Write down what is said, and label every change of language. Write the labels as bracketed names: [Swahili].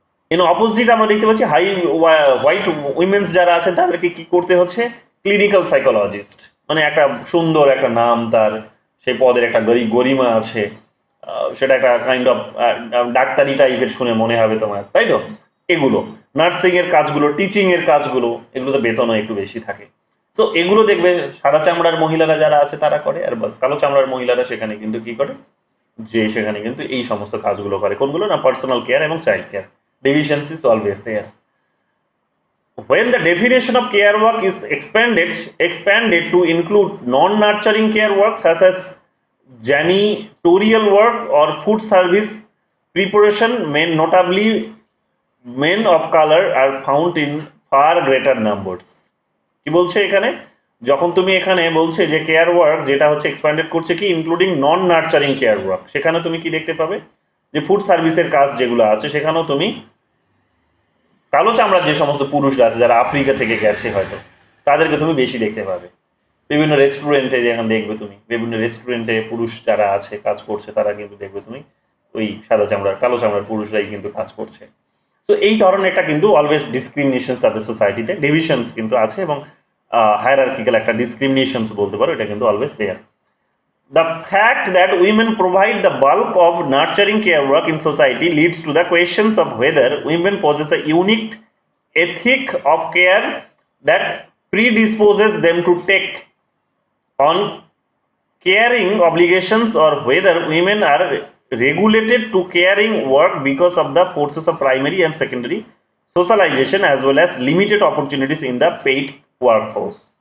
[Bangla] In opposite আমরা দেখতে পাচ্ছি হোয়াইট উইমেন্স যারা আছেন তাদেরকে কি করতে হচ্ছে, ক্লিনিক্যাল সাইকোলজিস্ট, মানে একটা সুন্দর একটা নাম তার, সেই পদের একটা গরিমা আছে, সেটা একটা কাইন্ড অফ ডাক্তারি টাইপের শুনে মনে হবে তোমার, তাই তো? এগুলো নার্সিং এর কাজগুলো, টিচিং এর কাজগুলো, এগুলোতে বেতনও একটু বেশি থাকে। সো এগুলো দেখবে সাদা চামড়ার মহিলারা যারা আছে তারা করে, আর কালো চামড়ার মহিলারা সেখানে কিন্তু কি করে, যে সেখানে কিন্তু এই সমস্ত কাজগুলো করে, কোনগুলো না, পার্সোনাল কেয়ার এবং child care. [English] Deficiency is always there. When the definition of care work is expanded to include non-nurturing care work such as janitorial work or food service preparation, notably men of color are found in far greater numbers. [Bangla] কি বলছে এখানে, যখন তুমি এখানে বলছে যে care work যেটা হচ্ছে এক্সপ্যান্ডেড করছে কি ইনক্লুডিং নন নার্চারিং কেয়ার ওয়ার্ক, সেখানে তুমি কি দেখতে পাবে যে ফুড সার্ভিসের কাজ যেগুলো আছে সেখানেও তুমি কালো চামড়ার যে সমস্ত পুরুষরা আছে যারা আফ্রিকা থেকে গেছে হয়তো তাদেরকে তুমি বেশি দেখতে পাবে। বিভিন্ন রেস্টুরেন্টে যেখানে দেখবে তুমি বিভিন্ন রেস্টুরেন্টে পুরুষ যারা আছে কাজ করছে তারা কিন্তু দেখবে তুমি ওই সাদা চামড়ার কালো চামড়ার পুরুষরাই কিন্তু কাজ করছে। তো এই ধরনেরটা কিন্তু অলওয়েজ ডিসক্রিমিনেশন তাদের সোসাইটিতে ডিভিশনস কিন্তু আছে এবং হায়ারার্কিক্যাল একটা ডিসক্রিমিনেশনস বলতে পারো, এটা কিন্তু always there. [English] The fact that women provide the bulk of nurturing care work in society leads to the questions of whether women possess a unique ethic of care that predisposes them to take on caring obligations, or whether women are regulated to caring work because of the forces of primary and secondary socialization as well as limited opportunities in the paid workforce.